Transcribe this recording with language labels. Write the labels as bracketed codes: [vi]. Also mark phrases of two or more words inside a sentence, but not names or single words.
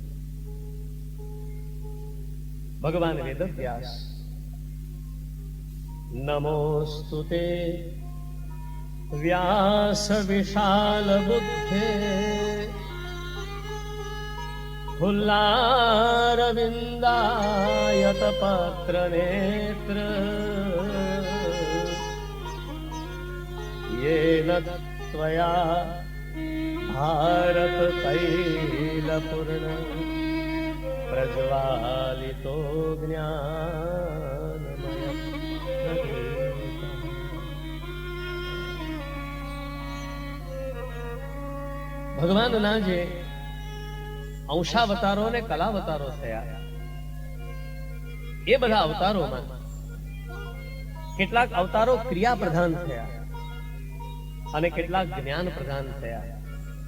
[sa] ભગવાન વેદવ્યાસ નમોસ્તુતે વ્યાસ વિશાલ બુદ્ધે ફુલ્લારવિંદાયત પત્ર નેત્ર येन त्वया भारत तैलपूर्ण प्रज्वालितो ज्ञानमय. [gu] ભગવાનના જે અંશાવતારો અને કલાવતારો થયા, એ બધા અવતારોમાં કેટલાક અવતારો ક્રિયા પ્રધાન થયા અને કેટલાક જ્ઞાન પ્રધાન થયા.